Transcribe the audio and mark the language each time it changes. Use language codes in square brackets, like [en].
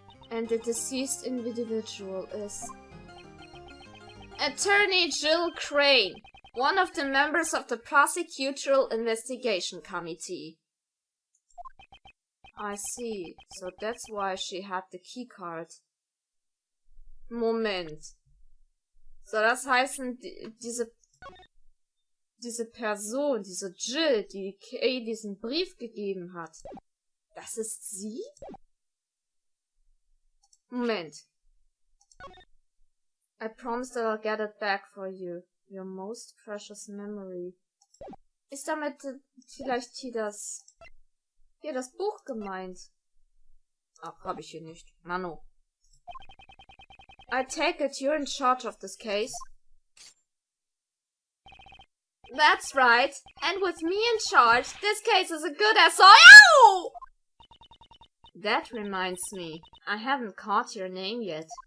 [en] And the deceased individual is... Attorney Jill Crane, one of the members of the Prosecutorial Investigation Committee. I see, so that's why she had the keycard. [de] Moment. Soll das heißen, diese Person, diese Jill, die Kay diesen Brief gegeben hat, das ist sie? Moment. [en] I promise that I'll get it back for you. Your most precious memory. [de] Ist damit vielleicht hier das Buch gemeint? Ach, hab ich hier nicht. Mano. [en] I take it you're in charge of this case? That's right. And with me in charge, this case is a good SOL! That reminds me, I haven't caught your name yet.